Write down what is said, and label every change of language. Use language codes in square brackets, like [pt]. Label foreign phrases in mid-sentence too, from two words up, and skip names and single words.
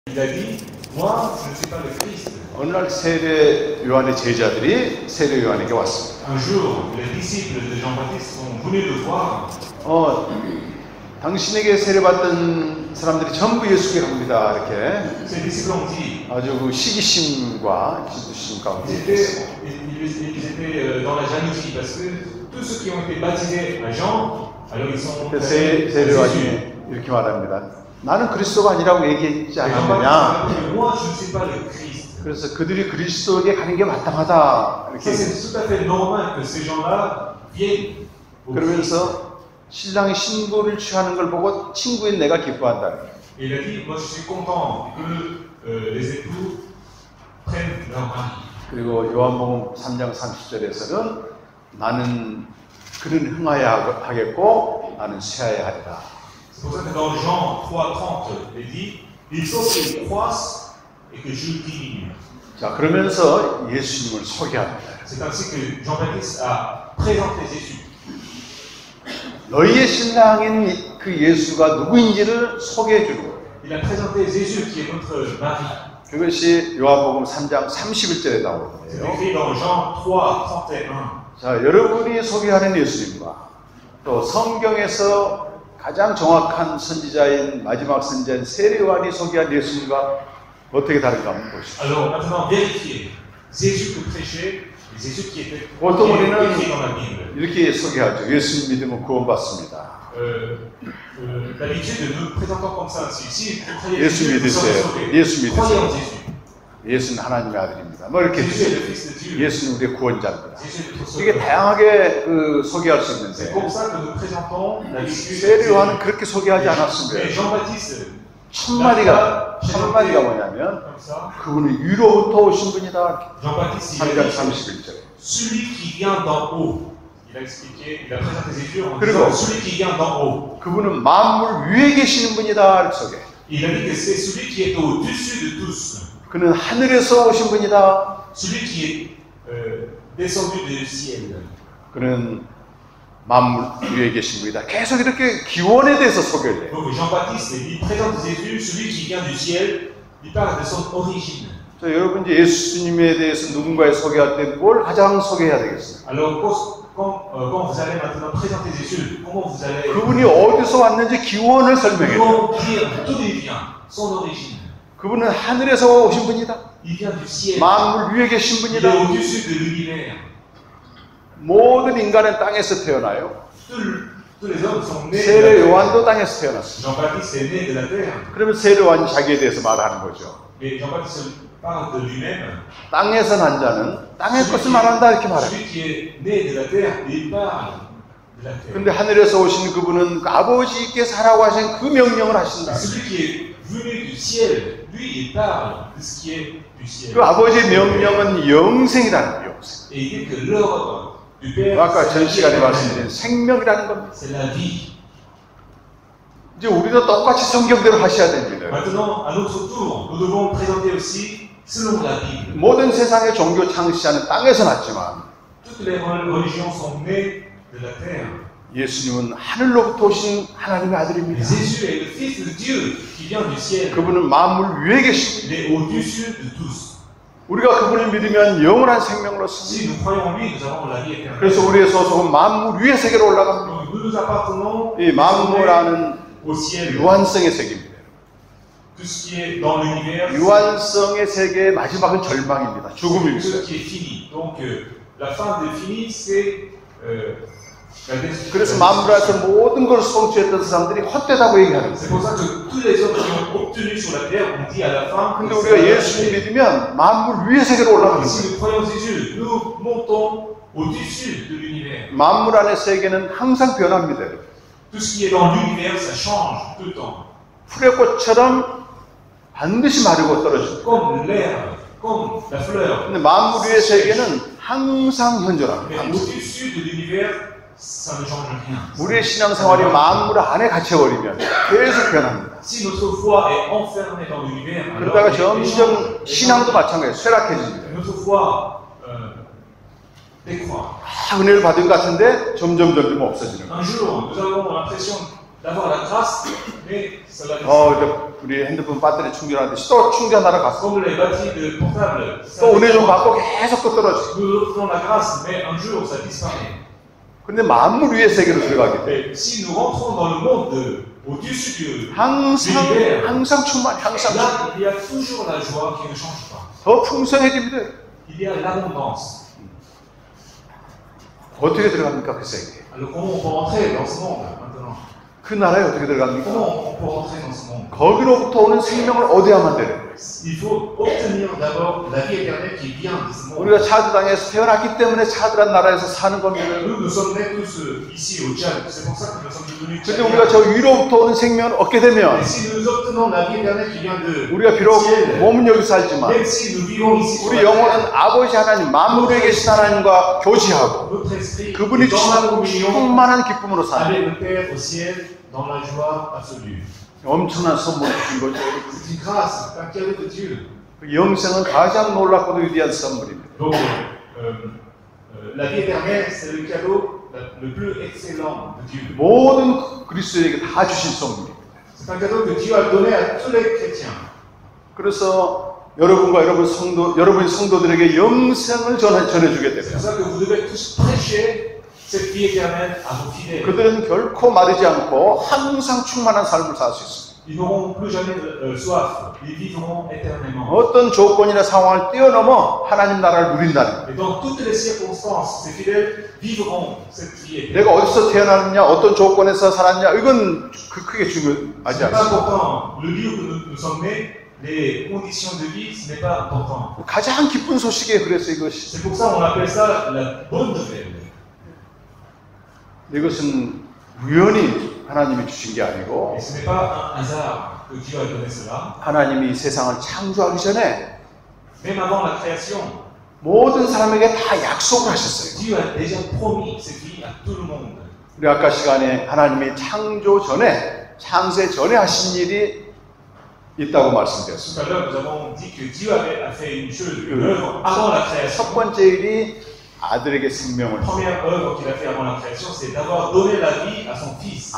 [fr] Il a dit, moi, je ne suis pas le Christ. [ko] 어느 날 세례 요한의 제자들이 세례 요한에게 왔습니다. [fr] Un jour, les disciples de Jean-Baptiste sont venus le voir. [ko] 당신에게 세례받던 사람들이 전부 예수께 갑니다. 이렇게 [fr] Ces disciples ont dit, [ko] 아주 그 시기심과 질투심 가운데 [fr] ils étaient dans la jalousie parce que tous ceux qui ont été baptisés à Jean, alors ils sont [ko] 세례 요한이 이렇게 말합니다. 나는 그리스도가 아니라고 얘기했지 않았느냐. [fr] Moi, je ne suis pas le Christ. [ko] 그래서 그들이 그리스도에게 가는 게 마땅하다. 이렇게 [fr] C'est tout à fait normal que ces gens-là viennent au Christ. [ko] 그러면서 신랑이 신부를 취하는 걸 보고 친구인 내가 기뻐한다. [fr] Et il a dit, moi je suis content que les époux prennent leur mari. [ko] 그리고 요한복음 3장 30절에서는 나는 그는 흥하여야 하겠고 나는 쇠하여야 하리라. [fr] C'est pour ça que dans Jean 3:30, il dit, il faut qu'il croisse et que je diminue. [ko] 자, 그러면서 예수님을 소개합니다. [fr] C'est ainsi que Jean-Baptiste a présenté Jésus. [ko] 너희의 신랑인 그 예수가 누구인지를 소개해 주는 거예요. [fr] Il a présenté Jésus qui est notre mari. [ko] 그것이 요한복음 3장 31절에 [fr] C'est [ko] 나오는데요. [fr] écrit dans Jean 3:31. [ko] 자, 여러분이 소개하는 예수님과 또 성경에서 가장 정확한 선지자인 마지막 선지자인 세례 요한이 소개한 예수님과 어떻게 다른가 한번 보시죠. [fr] Alors maintenant, vérifiez. Jésus que prêchait, et Jésus qui était [ko] 보통 [fr] écrit [ko] 우리는 [fr] dans la Bible. [ko] 이렇게 소개하죠. 예수님 믿으면 구원받습니다. [fr] D'habitude, nous présentons comme ça. Si vous croyez [ko] 예수 [fr] Jésus, vous serez [ko] 믿으세요. [fr] sauvés. [ko] 예수 [fr] Croyez en [ko] 믿으세요. [fr] Jésus. [ko] 예수는 하나님의 아들입니다. 뭐 이렇게 [fr] Jésus est le [ko] 해주세요. [fr] Fils de Dieu. [ko] 예수는 우리의 구원자입니다. [fr] Jésus est notre [ko] 이게 [fr] sauveur. [ko] 다양하게 소개할 수 [fr] C'est [ko] 있는데 [fr] comme ça que nous présentons l'habitude. [ko] 세례 요한은 그렇게 소개하지 [fr] Mais [ko] 않았습니다. [fr] Jean-Baptiste, [ko] 첫 마디가 뭐냐면 [fr] comme ça, [ko] 그분은 위로부터 오신 분이다. [fr] Jean-Baptiste, il [ko] 3장 [fr] a dit, [ko] 31절에. [fr] celui qui vient d'en haut. Il a expliqué, il a présenté Jésus en [ko] 그리고 [fr] disant celui qui vient d'en haut. [ko] 그분은 만물 위에 계시는 분이다. 소개. [fr] Il a dit que c'est celui qui est au-dessus de tous. [ko] 그는 하늘에서 오신 분이다. [fr] Celui qui est descendu du ciel. [ko] 그는 만물 위에 계신 분이다. 계속 이렇게 기원에 대해서 소개를 해요. [fr] Donc Jean-Baptiste, il présente Jésus, celui qui vient du ciel, il parle de son origine. [ko] 자, 여러분 이제 예수님에 대해서 누군가에 소개할 때 뭘 가장 소개해야 되겠어요? [fr] Alors quand vous allez maintenant présenter Jésus, comment vous allez [ko] 그분이 어디서 왔는지 기원을 설명해요. [fr] comment dire d'où il vient, son origine. [ko] 그분은 하늘에서 오신 분이다. [fr] Il vient du ciel. [ko] 만물 위에 계신 [fr] Il est [ko] 분이다. [fr] au-dessus de l'univers. [ko] 모든 인간은 땅에서 태어나요. [fr] Tous les hommes sont nés de la [ko] 세례 [fr] terre. [ko] 요한도 땅에서 태어났어요. [fr] Jean-Baptiste est né de la terre. [ko] 그러면 세례 요한이 자기에 대해서 말하는 거죠. [fr] Mais Jean-Baptiste parle de lui-même. [ko] 땅에서 난 자는 땅의 것을 말한다 이렇게 말해요. [fr] Celui qui est né de la terre, il parle de la terre. [ko] 근데 하늘에서 오신 그분은 그 아버지께서 하라고 하신 그 명령을 하신다. [fr] Celui qui est venu du ciel, lui, il parle de ce qui est du ciel. [ko] 그 아버지의 명령은 영생이라는 거예요. 영생. [fr] Et il dit que l'ordre du Père, [ko] 아까 전 시간에 [fr] c'est [ko] 말씀드린 생명이라는 겁니다. [fr] la vie. [ko] 이제 우리도 똑같이 성경대로 하셔야 됩니다. [fr] Maintenant, à notre tour, nous devons présenter aussi selon la Bible. [ko] 모든 세상의 종교 창시자는 땅에서 났지만 [fr] Toutes les religions sont nées de la terre. [ko] 예수님은 하늘로부터 오신 하나님의 아들입니다. [fr] Jésus est le Fils de Dieu qui vient du ciel. [ko] 그분은 만물 위에 계십니다. [fr] Il est au-dessus de tous. [ko] 우리가 그분을 믿으면 영원한 생명으로 [fr] Si [ko] 씁니다. [fr] nous croyons en lui, nous avons la vie éternelle. [ko] 그래서 우리의 소속은 만물 위의 세계로 올라갑니다. [fr] Donc, nous appartenons [ko] 이 만물하는 [fr] au ciel. [ko] 유한성의 세계입니다. [fr] Tout ce qui est dans l'univers, [ko] 유한성의 세계의 마지막은 절망입니다. [fr] c'est [ko] 죽음입니다. [fr] ce qui est fini. Donc, la fin définie, c'est la destruction. [ko] 그래서 만물에서 모든 걸 성취했던 사람들이 헛되다고 얘기하는 [fr] C'est [ko] 거예요. [fr] pour ça que tous les hommes qui ont obtenu sur la terre ont dit à la fin [ko] 근데 [fr] que [ko] 우리가 [fr] c'est [ko] 예수님 믿으면 만물 위의 세계로 올라가는 [fr] si [ko] 거예요. [fr] nous croyons en Jésus, nous montons au-dessus de l'univers. [ko] 만물 안의 세계는 항상 변합니다. [fr] Tout ce qui est dans l'univers, ça change tout le temps. [ko] 풀의 꽃처럼 반드시 마르고 떨어집니다. [fr] Comme l'herbe, comme la fleur. [ko] 근데 만물 위의 세계는 항상 현존합니다. [fr] Mais au-dessus de l'univers, ça ne change rien. [ko] 우리의 신앙생활이 만물 안에 갇혀버리면 계속 변합니다. [fr] Si notre foi est enfermée dans l'univers, [ko] 그러다가 [fr] alors [ko] 점점 신앙도 마찬가지예요. 쇠락해집니다. [fr] notre foi décroît. [ko] 은혜를 받은 것 같은데 점점 없어지는 거예요. [fr] Un jour, nous avons l'impression d'avoir la grâce, mais cela [ko] 우리 핸드폰 배터리 충전하듯이 또 충전하러 갔어. [fr] comme les batteries de portable. [ko] 또 은혜 좀 받고 계속 또 떨어져. [fr] Nous obtenons la grâce, mais un jour ça disparaît. [ko] 근데 만물 위의 세계로 들어가게 돼. [fr] Mais si nous rentrons dans le monde au-dessus de [ko] 항상 충만해, 항상. [fr] là, il y a toujours la joie qui ne change pas. [ko] 더 풍성해집니다. [fr] Il y a l'abondance. [ko] 어떻게 들어갑니까, 그 세계? [fr] Alors comment on peut rentrer dans ce monde maintenant? [ko] 그 나라에 어떻게 들어갑니까? [fr] Comment on peut rentrer dans ce monde? [ko] 거기로부터 오는 생명을 얻어야만 되는 거예요. [fr] Il faut obtenir d'abord la vie éternelle qui vient de ce monde. [ko] 우리가 차드 땅에서 태어났기 때문에 차드란 나라에서 사는 겁니다. [fr] Nous sommes nés tous ici au Tchad. C'est pour ça que nous sommes devenus [ko] 근데 우리가 저 위로부터 오는 생명을 얻게 되면 [fr] Et si nous obtenons la vie éternelle qui vient de [ko] 우리가 비록 [fr] ciel, [ko] 몸은 여기 살지만 [fr] même si nous vivons ici sur [ko] 우리 [fr] la [ko] 영혼은 [fr] terre, [ko] 아버지 하나님, 만물에 계신 하나님과 교제하고 [fr] notre esprit [ko] 그분이 [fr] est dans la [ko] 주시는 [fr] communion [ko] 충만한 기쁨으로 사는 [fr] avec le Père au ciel dans la joie absolue. [ko] 엄청난 선물을 주신 거죠. [fr] C'est une grâce, c'est un cadeau de Dieu. [ko] 그 영생은 가장 놀랍고도 위대한 선물입니다. [fr] Donc, la vie éternelle, c'est le cadeau le plus excellent de Dieu. [ko] 모든 그리스도에게 다 주신 선물입니다. [fr] C'est un cadeau que Dieu a donné à tous les chrétiens. [ko] 그래서 여러분과 여러분의 성도들에게 영생을 전해주게 [fr] C'est pour [ko] 되면 [fr] ça que vous devez tous prêcher cette vie éternelle à vos fidèles. [ko] 그들은 결코 마르지 않고 항상 충만한 삶을 살 수 있습니다. [fr] Ils n'auront plus jamais soif. Ils vivront éternellement. [ko] 어떤 조건이나 상황을 뛰어넘어 하나님 나라를 누린다는 거예요. [fr] Et dans toutes les circonstances, ces fidèles vivront cette vie éternelle. [ko] 내가 어디서 태어났느냐, 어떤 조건에서 살았냐, 이건 크게 중요하지 [fr] Ce n'est pas [ko] 않습니다. [fr] important. Le lieu où nous sommes nés, les conditions de vie, ce n'est pas important. [ko] 가장 기쁜 소식이에요. 그래서 이것이. [fr] C'est pour ça qu'on appelle ça la bonne nouvelle. [ko] 이것은 우연히 하나님이 주신 게 아니고 [fr] Et ce n'est pas un hasard que Dieu a donné cela. [ko] 하나님이 이 세상을 창조하기 전에 [fr] Même avant la création, [ko] 모든 사람에게 다 약속을 하셨어요. [fr] Dieu a déjà promis cette vie à tout le monde. [ko] 우리 아까 시간에 하나님이 창조 전에, 창세 전에 하신 일이 있다고 말씀드렸습니다. [fr] Tout à l'heure, nous avons dit que Dieu avait fait une chose, une œuvre avant la création. [ko] 첫 번째 일이 아들에게 생명을 [fr] La première œuvre qu'il a fait avant la création, c'est d'avoir donné la vie à son fils.